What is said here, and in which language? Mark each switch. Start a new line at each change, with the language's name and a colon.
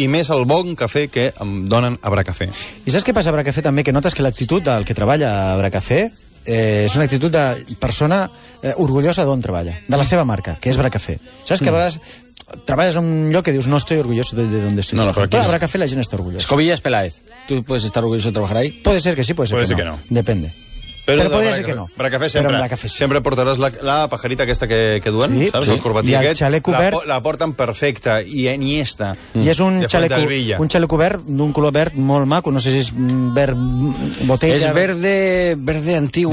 Catalan: i més el bon cafè que em donen a Bracafé. I saps què passa a Bracafé també? Que notes que l'actitud del que treballa a Bracafé... és una actitud de persona orgullosa d'on treballa, de la seva marca, que és Bracafé. Saps que a vegades treballes en un lloc que dius
Spanish: no estoy orgulloso de donde estoy.
Catalan: No, no, però a Bracafé la gent està orgullosa.
Spanish: Escobillas Peláez, tu puedes estar orgulloso de trabajar ahí? Puede ser que sí, puede ser, puede que, ser no. Que no. Depende.
Catalan: Però podria ser que no. Bracafé sempre, Bracafé, sí. Sempre portaràs la pajarita aquesta que duen, sí, saps? Sí. El corbatí aquest. I el xalet cobert. La porten perfecta i Iniesta. Mm. I és un xalet cobert d'un color verd molt maco. No sé si és verd botella.
Spanish: És verde, verde antiguo.